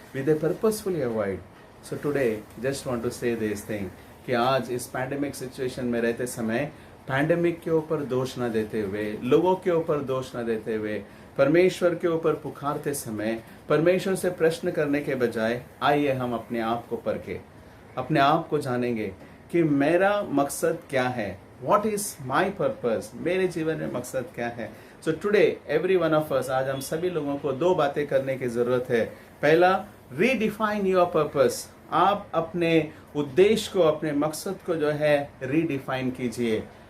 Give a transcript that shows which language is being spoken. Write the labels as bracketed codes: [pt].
[en] With a purposefully avoid. So today just want to say this thing [hi] कि आज इस पैंडेमिक सिचुएशन में रहते समय पैंडेमिक के ऊपर दोष न देते हुए, लोगों के ऊपर दोष न देते हुए, परमेश्वर के ऊपर पुकारते समय परमेश्वर से प्रश्न करने के बजाय आइए हम अपने आप को परखें, अपने आप को जानेंगे कि मेरा मकसद क्या है। [en] What is my purpose? [hi] मेरे जीवन में मकसद क्या है? [en] So today every one of us, [hi] आज हम सभी लोगों को 2 बातें करने की जरूरत है। [en] पहला, redefine your purpose। [hi] आप अपने उद्देश्य को, अपने मकसद को जो है redefine कीजिए।